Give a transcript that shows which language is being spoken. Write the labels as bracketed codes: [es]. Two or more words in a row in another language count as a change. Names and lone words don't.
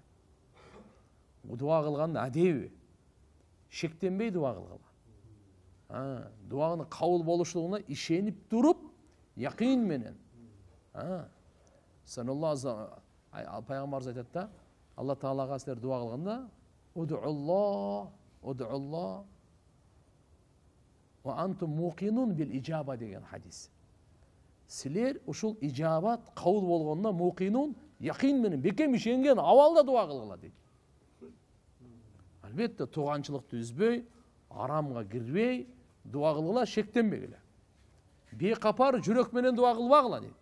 [ky] Дуа кылганда адеби, шектенбей дуа кылгыла. Дуанын кабыл болушулугуна ишенип туруп, якын менен. Пайгамбарыбыз айтат да, Алла Таалага силер дуа кылганда, [ar] ادعوا الله وأنتم موقنون بالإجابة деген хадис. [ky] Силер ушул ижабат кабыл болгонуна муқинун, якын менен бекем ишенген абалда дуа кылгыла дейт. Албетте туганчылыкты үзбөй, арамга кирбей, дуа кылгыла, шектенбегиле. Бекапар жүрөк менен дуа кылбагыла дейт.